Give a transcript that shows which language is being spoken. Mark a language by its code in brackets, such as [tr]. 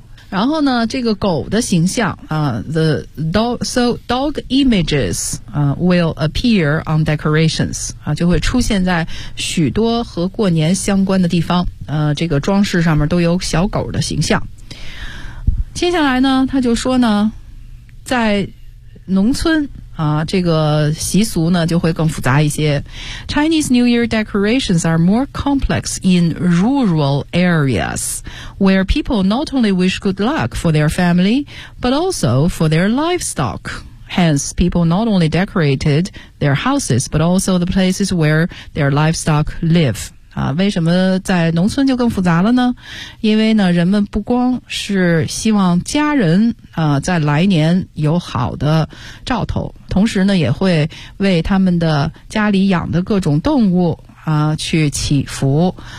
[zh] 然后呢，这个狗的形象啊 ， [en] the dog so dog images [zh] 啊 [en] will appear on decorations [zh] 啊，就会出现在许多和过年相关的地方。这个装饰上面都有小狗的形象。接下来呢，他就说呢，在农村啊，这个习俗呢就会更复杂一些。 [en] Chinese New Year decorations are more complex in rural areas, where people not only wish good luck for their family, but also for their livestock. Hence, people not only decorated their houses, but also the places where their livestock live. [zh] 啊，为什么在农村就更复杂了呢？因为呢，人们不光是希望家人啊，在来年有好的兆头。同时呢，也会为他们的家里养的各种动物啊去祈福。